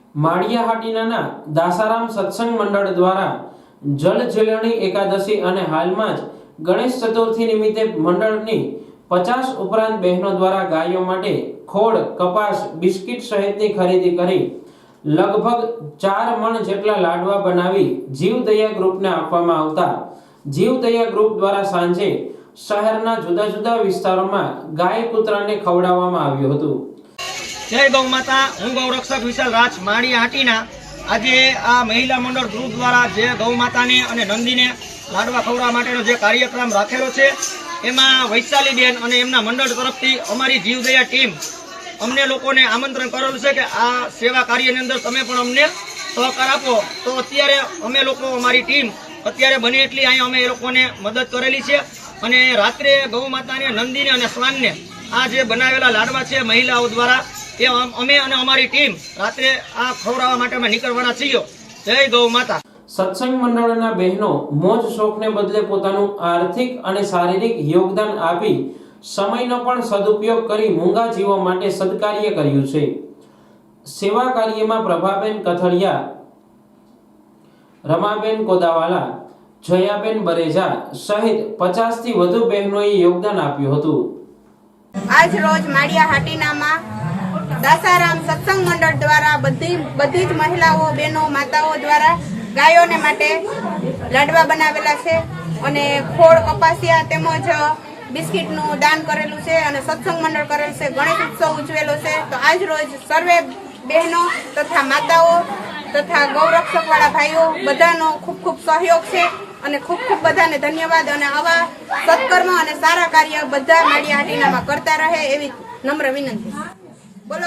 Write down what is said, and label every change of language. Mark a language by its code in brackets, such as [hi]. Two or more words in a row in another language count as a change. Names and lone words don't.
[gu] માળિયાહાટીના દાસારામ સત્સંગ મંડળ દ્વારા જલ ઝેલણી એકાદશી અને હાલમાં જ ગણેશ ચતુર્થી નિમિત્તે મંડળની 50 ઉપરાંત બહેનો દ્વારા ગાયો માટે ખોળ, કપાસ, બિસ્કિટ સહિતની ખરીદી કરી લગભગ 4 મણ જેટલા લાડવા બનાવી જીવદયા ગ્રુપને આપવામાં આવતા જીવદયા ગ્રુપ દ્વારા સાંજે શહેરના જુદા જુદા વિસ્તારોમાં ગાય કૂતરાને ખવડાવવામાં આવ્યું હતું। જય ગૌ માતા। હું ગૌરક્ષક વિશાલ રાજ માળિયાહાટીના આજ આ મહિલા મંડલ ગ્રુપ દ્વારા જે ગૌ માતા ને અને નંદી ને લાડવા ખવડવા માટેનો જે કાર્યક્રમ રાખેલો છે એમાં વૈશાલી બેન અને એમના મંડલ તરફથી અમારી જીવદયા ટીમ અમને લોકોને આમંત્રણ કરેલું છે કે આ સેવા કાર્યની અંદર તમે પણ અમને સહકાર આપો। તો અત્યારે અમે લોકો અમારી ટીમ અત્યારે બને એટલી અહીં અમે એ લોકોને મદદ કરેલી છે અને રાત્રે ગૌ માતાને નંદીને અને સ્વાનને આ જે બનાવેલા લાડવા છે મહિલાઓ દ્વારા એ અમે અને અમારી ટીમ રાત્રે આ ખવડાવા માટે અમે નીકળવાના છીએ। જય ગૌ માતા। સત્સંગ મંડળના બહેનો મોજ શોખને બદલે પોતાનું આર્થિક અને શારીરિક યોગદાન આપી સમયનો પણ સદુપયોગ કરી મૂંગા જીવો માટે સત્કાર્ય કર્યું છે। સેવા કાર્યમાં પ્રભાબેન કથડિયા, રમાબેન કોદાવાલા, જયાબેન બરેજા સહિત 50 થી વધુ બહેનોએ યોગદાન આપ્યું હતું। આજ રોજ માળિયાહાટીનામાં દાસારામ સત્સંગ મંડલ દ્વારા બધી જ મહિલાઓ, બહેનો, માતાઓ દ્વારા ગાયોને માટે લાડવા બનાવેલા છે અને ખોડ, કપાસિયા તેમજ બિસ્કિટનું દાન કરેલું છે અને સત્સંગ મંડલ કરેલ છે। ગણેશ ઉત્સવ ઉજવેલો છે। તો આજ રોજ સર્વે બહેનો તથા માતાઓ તથા ગૌરક્ષક વાળા ભાઈઓ બધાનો ખૂબ ખૂબ સહયોગ છે અને ખૂબ ખૂબ બધાને ધન્યવાદ અને આવા સત્કર્મ અને સારા કાર્ય બધા માળિયાહાટીનામાં કરતા રહે એવી નમ્ર વિનંતી।